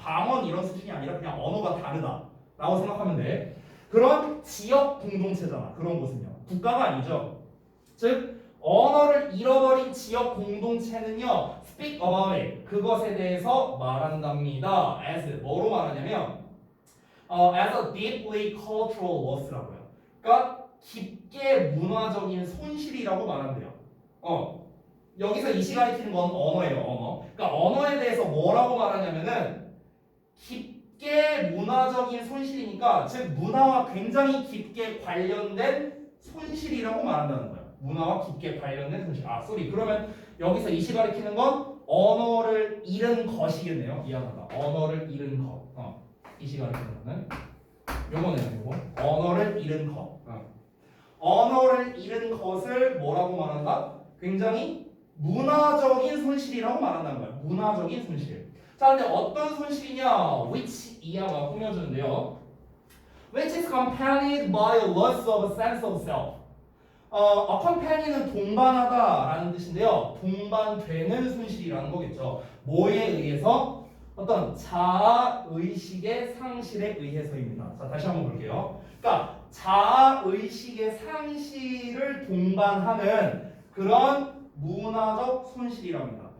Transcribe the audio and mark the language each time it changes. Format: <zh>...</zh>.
<ko>방언 이런 수준이 아니라 그냥 언어가 다르다 라고 생각하면 돼. 그런 지역 공동체잖아. 그런 곳은요. 국가가 아니죠. 즉 언어를 잃어버린 지역 공동체는요.</ko> <en>speak about it.</en> <ko>그것에 대해서 말한답니다.</ko> <en>as</en> <ko>뭐로 말하냐면</ko> <en>as a deeply cultural loss라고요.</en> <ko>그러니까 깊게 문화적인 손실이라고 말한대요. 여기서 이 시간에 키는 건 언어예요. 언어. 그러니까 언어에 대해서 뭐라고 말하냐면은 깊게 문화적인 손실이니까 즉 문화와 굉장히 깊게 관련된 손실이라고 말한다는 거예요. 문화와 깊게 관련된 손실. 그러면 여기서 이 시간에 키는 건 언어를 잃은 것이겠네요. 미안하다. 언어를 잃은 것. 이 시간에 키는 거는 요거네요. 요거. 언어를 잃은 것. 언어를 잃은 것을 뭐라고 말한다? 굉장히 문화적인 손실이라고 말한다는 거예요. 문화적인 손실. 자, 근데 어떤 손실이냐? which 이하가 꾸며주는데요.</ko> <en>which is accompanied by a loss of a sense of self.</en> <ko>accompany는 동반하다라는 뜻인데요. 동반되는 손실이라는 거겠죠. 뭐에 의해서? 어떤 자아의식의 상실에 의해서입니다. 자, 다시 한번 볼게요. 그러니까 자아의식의 상실을 동반하는 그런 문화적 손실이랍니다.</ko>